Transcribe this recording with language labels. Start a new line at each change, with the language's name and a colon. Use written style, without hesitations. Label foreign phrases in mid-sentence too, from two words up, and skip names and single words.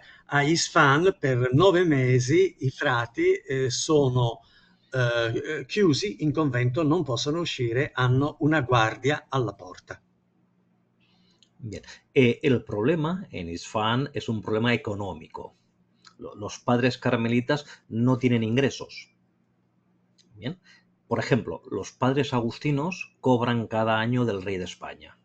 Italian: A Isfahan per 9 mesi i frati sono chiusi in convento, non possono uscire, hanno una guardia alla porta.
Spanish: Bien. El problema en Isfahan es un problema económico. Los padres carmelitas no tienen ingresos. Bien. Por ejemplo, los padres agustinos cobran cada año del rey de España.